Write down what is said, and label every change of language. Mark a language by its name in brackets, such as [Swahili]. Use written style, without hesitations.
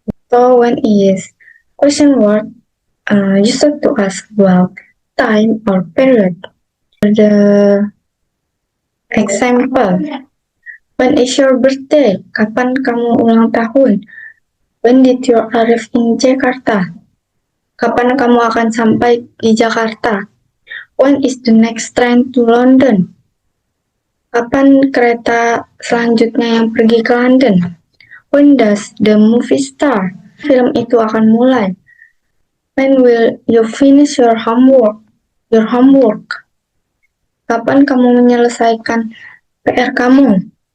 [English] So, when is question word used to ask about time or period. The example, when is your birthday? [Indonesian] Kapan kamu ulang tahun? [English] When did you arrive in Jakarta? [Indonesian] Kapan kamu akan sampai di Jakarta? [English] When is the next train to London? [Indonesian] Kapan kereta selanjutnya yang pergi ke London? [English] When does the movie start? [Indonesian] Film itu akan mulai. [English] When will you finish your homework? [Indonesian] Kapan kamu menyelesaikan PR kamu?